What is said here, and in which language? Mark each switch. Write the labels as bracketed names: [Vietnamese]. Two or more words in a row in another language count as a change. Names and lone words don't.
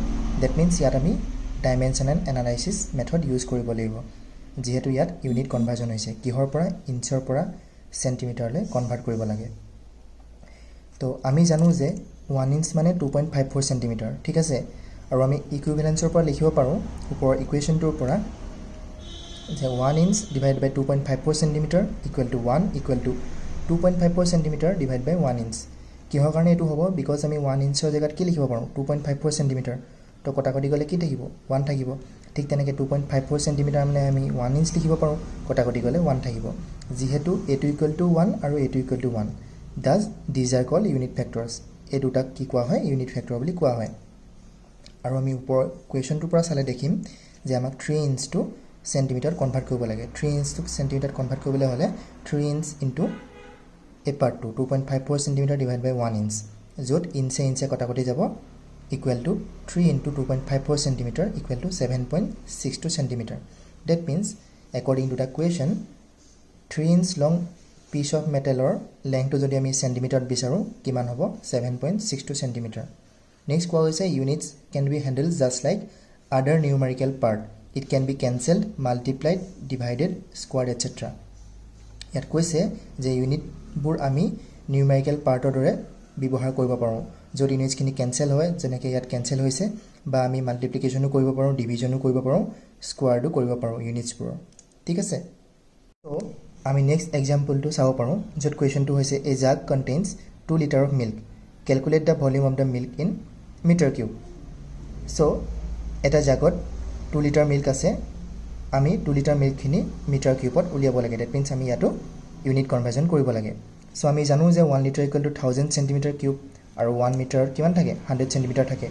[English] that means [Assamese] ইয়াত আমি [English] dimensional analysis method use [Assamese] কৰিব লাগিব যেহেতু ইয়াত [English] unit conversion [Assamese] হৈছে কিহৰ পৰা ইঞ্চৰ পৰা সেন্টিমিটাৰলৈ কনভাৰ্ট কৰিব লাগে. তো আমি জানো যে 1 ইঞ্চ মানে 2.54 সেন্টিমিটাৰ. ঠিক আছে আৰু আমি ইকুইভ্যালেন্সৰ পৰা লিখিব পাৰোঁ ওপৰৰ ইকুৱেশ্যনটোৰ পৰা যে [English] 1 inch divided by 2.54 centimeter equal to 1 equal to 2.54 centimeter divided by 1 inch. [Assamese] কিহৰ কাৰণে এটো হ'ব because আমি 1 inchৰ জায়গাত কি লিখিব পাৰোঁ 2.54 centimeter. তো কটাকটি গলে কি থাকিব 1 থাকিব. ঠিক তেনেকৈ 2.54 centimeter মানে আমি 1 inch লিখিব পাৰোঁ কটাকটি গলে 1 থাকিব. যেহেতু এটো [English] equal to 1 [Assamese] আৰু এটো [English] equal to 1 thus these are called unit factors. [Assamese] এই দুটাক কি কোৱা হয় [English] unit factor [Assamese] বুলি কোৱা হয়. আৰু আমি ওপৰ কোৱেশ্যনটোৰ পৰা চালে দেখিম যে আমাক [English] 3 inch to centimeter convert [Assamese] কৰিব লাগে. [English] 3 inch to centimeter convert [Assamese] কৰিবলৈ হলে [English] 3 inch into a part 2.54 centimeter divided by 1 inch [Assamese] যত ইঞ্চে ইঞ্চে কটাকটি যাব [English] equal to 3 into 2.54 centimeter equal to 7.62 centimeter. That means according to the question 3 inch long piece of metal or length [Assamese] যদি আমি সেন্টিমিটার বিচাৰো কিমান হ'ব [English] 7.62 centimeter. Next [Assamese] কোৱা হৈছে [English] units can be handled just like other numerical part. It can be cancelled, multiplied, divided, squared, etc. [Assamese] ইয়াত কৈছে যে ইউনিটবোৰ আমি [English] numerical partৰ [Assamese] দৰে ব্যৱহাৰ কৰিব পাৰোঁ যদি [English] unitsখিনি cancel [Assamese] হয় যেনেকৈ ইয়াত কেনসেল হৈছে বা আমি মাল্টিপ্লিকেশ্যনো কৰিব পাৰোঁ ডিভিজনো কৰিব পাৰোঁ স্কোৱাৰডো কৰিব পাৰোঁ ইউনিটছবোৰ. ঠিক আছে তো আমি [English] next exampleটো [Assamese] চাব পাৰোঁ য'ত কুৱেশ্যনটো হৈছে [English] a jug contains 2 liter of milk calculate the volume of the milk in meter cube. [Assamese] চ' এটা জাগত 2 [English] liter milk [Assamese] আছে আমি 2 [English] liter milkখিনি meter cubeত [Assamese] উলিয়াব লাগে. [English] that means [Assamese] আমি ইয়াতো [English] unit conversion [Assamese] কৰিব লাগে. সো আমি জানো যে [English] 1 liter equal to 1000 centimeter cube [Assamese] আৰু 1 মিটাৰ কিমান থাকে 100 সেন্টিমিটাৰ থাকে.